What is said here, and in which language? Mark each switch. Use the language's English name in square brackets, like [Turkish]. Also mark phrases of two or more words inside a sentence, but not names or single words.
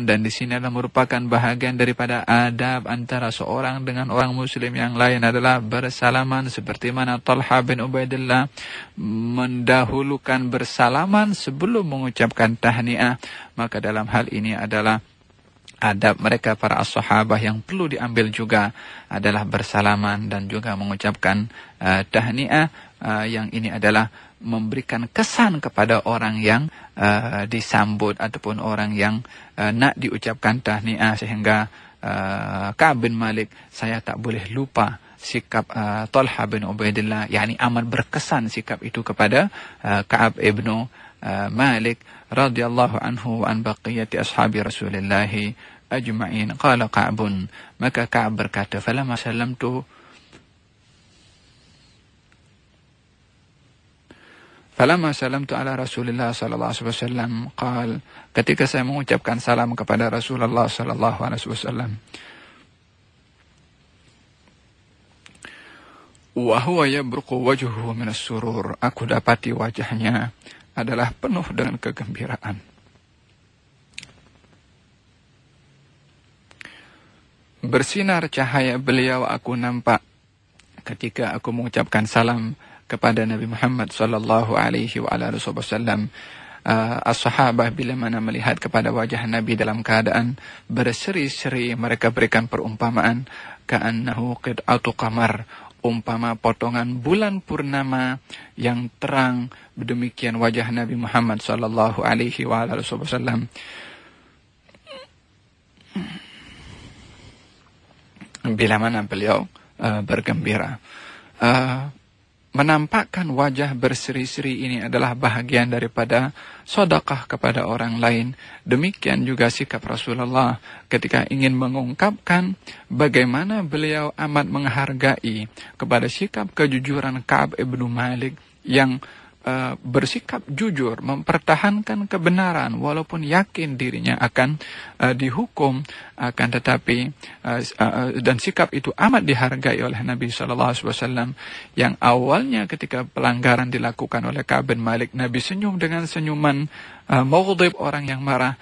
[Malay] Dan di sini adalah merupakan bahagian daripada adab antara seorang dengan orang muslim yang lain adalah bersalaman, seperti mana Talha bin Ubaidillah mendahulukan bersalaman sebelum mengucapkan tahniah. Maka dalam hal ini adalah adab mereka para as-sahabah yang perlu diambil juga adalah bersalaman dan juga mengucapkan tahniah. Yang ini adalah memberikan kesan kepada orang yang disambut ataupun orang yang nak diucapkan tahniah, sehingga Ka'ab bin Malik, saya tak boleh lupa sikap Talha bin Ubaidillah, yakni amat berkesan sikap itu kepada Ka'ab ibnu Malik [Arabic] رضي الله عنه وعن بقية أصحاب رسول الله أجمعين. قال كعب, [Malay] maka Ka'ab berkata, [Arabic] فلما سلمت على رسول الله صلى الله عليه وسلم قال, [Malay] ketika saya mengucapkan salam kepada Rasulullah [Arabic] صلى الله عليه وسلم, وهو يبرق وجهه من السرور, [Malay] aku dapati wajahnya adalah penuh dengan kegembiraan. Bersinar cahaya beliau aku nampak ketika aku mengucapkan salam kepada Nabi Muhammad [Arabic] صلى الله عليه وسلم. [Malay] As-sahabah bila mana melihat kepada wajah Nabi dalam keadaan berseri-seri, mereka berikan perumpamaan [Arabic] كأنه قطعة قمر, [Malay] umpama potongan bulan purnama yang terang. Demikian wajah Nabi Muhammad [Arabic] صلى الله عليه وسلم. [Malay] Bila mana beliau bergembira. Menampakkan wajah berseri-seri ini adalah bahagian daripada sedekah kepada orang lain. Demikian juga sikap Rasulullah ketika ingin mengungkapkan bagaimana beliau amat menghargai kepada sikap kejujuran Ka'ab ibn Malik yang bersikap jujur, mempertahankan kebenaran walaupun yakin dirinya akan dihukum, akan tetapi dan sikap itu amat dihargai oleh Nabi SAW, yang awalnya ketika pelanggaran dilakukan oleh Ka'ab bin Malik, Nabi senyum dengan senyuman maghdib, orang yang marah.